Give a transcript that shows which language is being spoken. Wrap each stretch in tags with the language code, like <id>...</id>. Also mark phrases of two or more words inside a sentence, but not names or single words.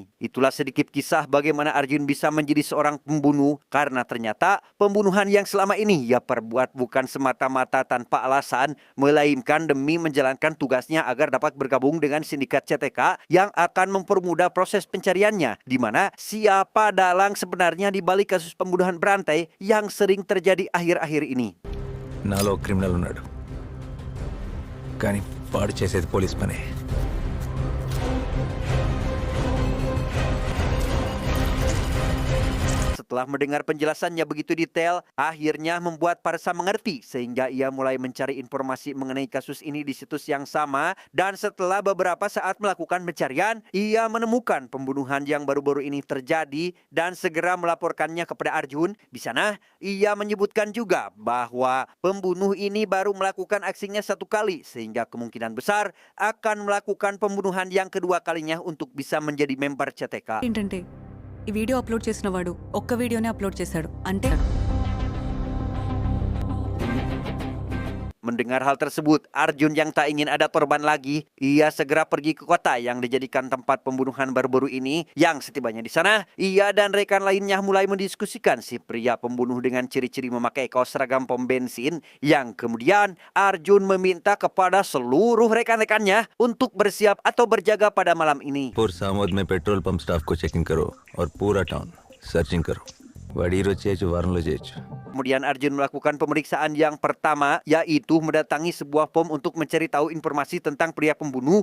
<id>Itulah sedikit kisah bagaimana Arjun bisa menjadi seorang pembunuh, karena ternyata pembunuhan yang selama ini ia perbuat bukan semata-mata tanpa alasan, melainkan demi menjalankan tugasnya agar dapat bergabung dengan sindikat CTK yang akan mempermudah proses pencariannya, di mana siapa dalang sebenarnya di balik kasus pembunuhan berantai yang sering terjadi akhir-akhir ini.</id> <te>నాలో క్రిమినల్ ఉన్నాడు, కానీ పాడు చేసేది పోలీస్ పనే.</te> <id>Setelah mendengar penjelasannya begitu detail, akhirnya membuat Parsa mengerti sehingga ia mulai mencari informasi mengenai kasus ini di situs yang sama, dan setelah beberapa saat melakukan pencarian, ia menemukan pembunuhan yang baru-baru ini terjadi dan segera melaporkannya kepada Arjun. Di sana, ia menyebutkan juga bahwa pembunuh ini baru melakukan aksinya satu kali sehingga kemungkinan besar akan melakukan pembunuhan yang kedua kalinya untuk bisa menjadi member CTK.</id> <te>ఏంటంటే ఈ</te> <en>video upload</en> <te>చేసిన వాడు ఒక్క</te> <en>video upload</en> <te>చేశాడు అంటే</te> <id>Mendengar hal tersebut, Arjun yang tak ingin ada korban lagi, ia segera pergi ke kota yang dijadikan tempat pembunuhan baru-baru ini. Yang setibanya di sana, ia dan rekan lainnya mulai mendiskusikan si pria pembunuh dengan ciri-ciri memakai kaos seragam pom bensin, yang kemudian Arjun meminta kepada seluruh rekan-rekannya untuk bersiap atau berjaga pada malam ini.</id> <hi>पूर सामोद में</hi> <en>petrol pump staff</en> <hi>को चेकिंग करो और पूरा</hi> <en>town searching</en> <hi>करो.</hi> <te>వాడు ఈరోజు చేయొచ్చు, వారంలో చేయొచ్చు.</te> <id>Kemudian Arjun melakukan pemeriksaan yang pertama, yaitu mendatangi sebuah pom untuk mencari tahu informasi tentang pria pembunuh.</id>